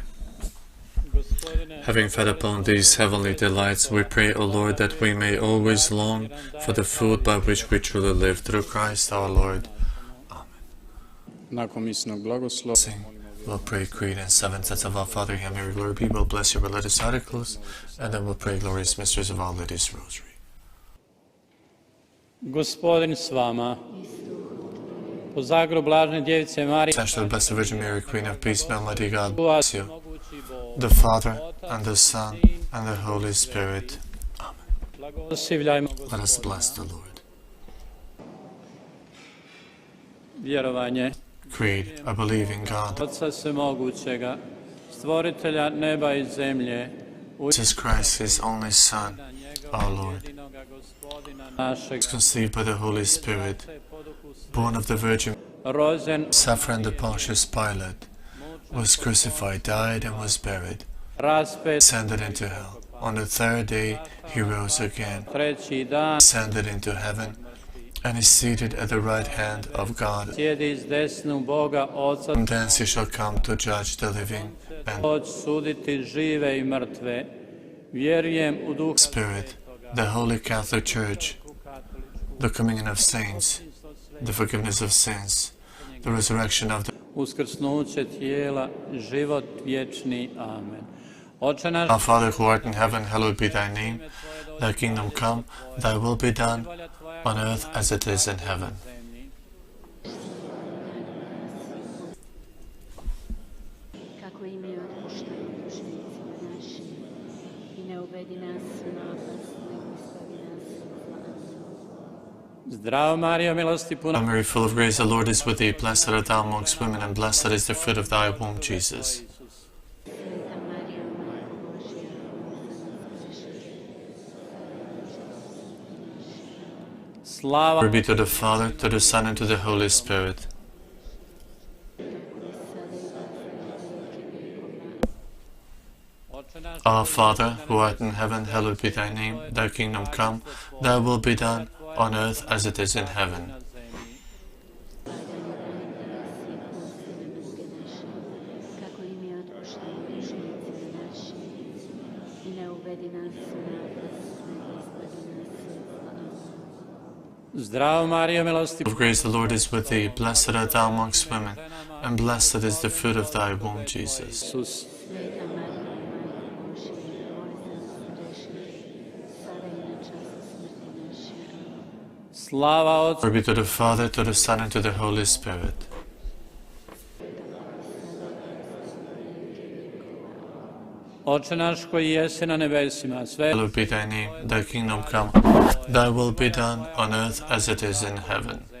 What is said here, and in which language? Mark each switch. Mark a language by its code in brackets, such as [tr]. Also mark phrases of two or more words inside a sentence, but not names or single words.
[en] Having fed upon these heavenly delights, we pray, O Lord, that we may always long for the food by which we truly live, through Christ our Lord. [hr] Nakon misnog blagoslova, [en] Sing. We'll pray Creed and seven sets of Our Father, Hail Mary, Glory be. We'll bless your religious articles, and then we'll pray glorious mysteries of Our Lady's Rosary. [hr] Gospodin s vama. Po zagru blažne djevice Marije, [en] Essentially, the Blessed Virgin Mary, Queen of Peace, may Almighty God bless you, the Father, and the Son, and the Holy Spirit. [hr] blagoslivljajmo [en] Let us bless the Lord. [hr] vjerovanje [en] Creed. I believe in God, [hr] Otca Svemogućega, stvoritelja neba i zemlje, [en] Jesus Christ, His only Son, our Lord, [hr] jedinoga Gospodina našeg, [en] was conceived by the Holy Spirit, born of the Virgin, [hr] rođen, [en] suffered under Pontius Pilate, was crucified, died, and was buried, [hr] raspet, [en] ascended into hell. On the third day He rose again, [hr] treći dan, [en] ascended into heaven, and is seated at the right hand of God. [hr] sjedi s desnu Boga Oca, [en] From thence He shall come to judge the living and [hr] doći suditi žive i mrtve. Vjerujem u Duha [en] Spirit, the Holy Catholic Church, the communion of saints, the forgiveness of sins, the resurrection of the [hr] uskrsnuće tijela, život vječni. Amen. Oče naš, [en] Our Father who art in heaven, hallowed be Thy name. Thy kingdom come, Thy will be done, on earth as it is in heaven. [hr] Kako i mi otpuštamo dužnicima našim i ne uvedi nas u napast, nego izbavi nas od zla. zdravo Marijo, milosti puna, [en] Hail Mary, full of grace, the Lord is with Thee. Blessed art Thou amongst women, and blessed is the fruit of Thy womb, Jesus. [hr] Sveta Marija, Majko Božja, slava [en] Glory be to the Father, to the Son, and to the Holy Spirit. [hr] Oče naš, [en] Our Father, who art in heaven, hallowed be Thy name. Thy kingdom come, Thy will be done, on earth as it is in heaven. [hr] na zemlji. kako i mi otpuštamo dužnicima našim i ne uvedi nas u napast, Zdravo Mario, milosti [en] Of grace, the Lord is with thee. Blessed art thou amongst women, and blessed is the fruit of thy womb, Jesus. [hr] Isus. Sveta Marija, Majko Božja, moli za nas griješne, sada i na času smrti naše. Amen. Slava Otcu [en] Glory be to the Father, to the Son, and to the Holy Spirit. [hr] Oče naš koji jesi na nebesima, sve [en] Hallowed be thy name, thy kingdom come, thy will be done on earth as it is in heaven.